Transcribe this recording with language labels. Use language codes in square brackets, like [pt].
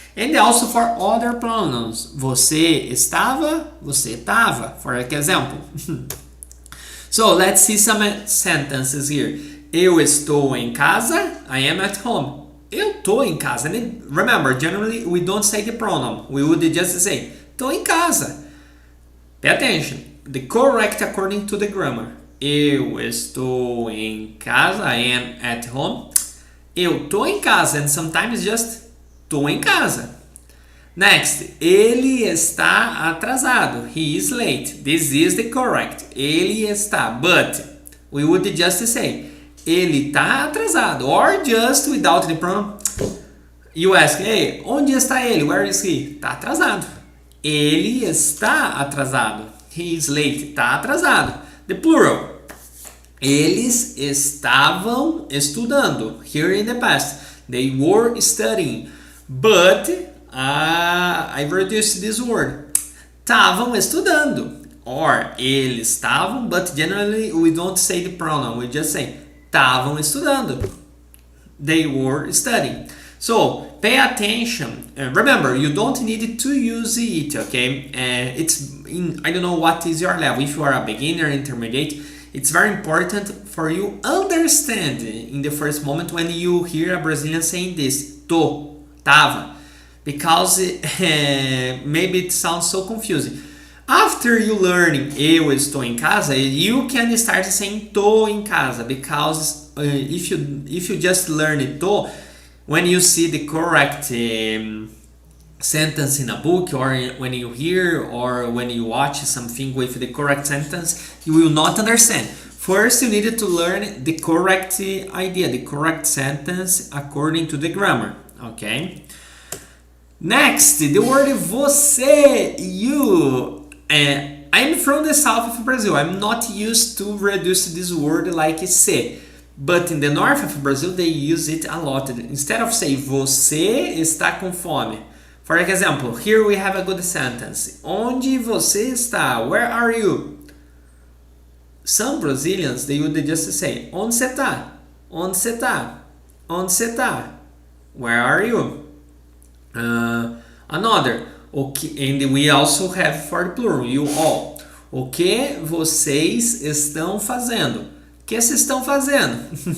[en] And also for other pronouns. [pt] Você estava, você estava, [en] for example. So let's see some sentences here. [pt] Eu estou em casa, [en] I am at home. [pt] Eu estou em casa. [en] And remember, generally we don't say the pronoun. We would just say, [pt] estou em casa. [en] Pay attention. The correct according to the grammar. [pt] Eu estou em casa, [en] I am at home. [pt] Eu estou em casa, [en] and sometimes just [pt] estou em casa. [en] Next, [pt] ele está atrasado. [en] He is late. This is the correct. [pt] Ele está, [en] but we would just say [pt] ele está atrasado, [en] or just without the pronoun. You ask, hey, [pt] onde está ele? [en] Where is he? [pt] Tá atrasado. Ele está atrasado. [en] He is late. [pt] Tá atrasado. [en] The plural. [pt] Eles estavam estudando. [en] Here in the past. They were studying. But, I reduced this word. [pt] Estavam estudando. [en] Or, [pt] eles estavam, [en] but generally we don't say the pronoun. We just say, [pt] estavam estudando. [en] They were studying. So, pay attention. Remember, you don't need to use it, okay? I don't know what is your level. If you are a beginner, intermediate, it's very important for you understand in the first moment when you hear a Brazilian saying this, tô, tava, because maybe it sounds so confusing. After you learning [pt] eu estou em casa, [en] you can start saying [pt] tô em casa, [en] because if you just learn tô, when you see the correct sentence in a book, or when you hear, or when you watch something with the correct sentence, you will not understand. First, you need to learn the correct idea, the correct sentence according to the grammar, okay? Next, the word você, you. I'm from the south of Brazil. I'm not used to reduce this word like se. But in the north of Brazil, they use it a lot. Instead of say, [pt] você está com fome. [en] For example, here we have a good sentence. [pt] Onde você está? [en] Where are you? Some Brazilians, they would just say, [pt] onde você está? Onde você está? [en] Onde você está? Where are you? Another. Okay, and we also have for the plural, you all. [pt] O que vocês estão fazendo? O que vocês estão fazendo?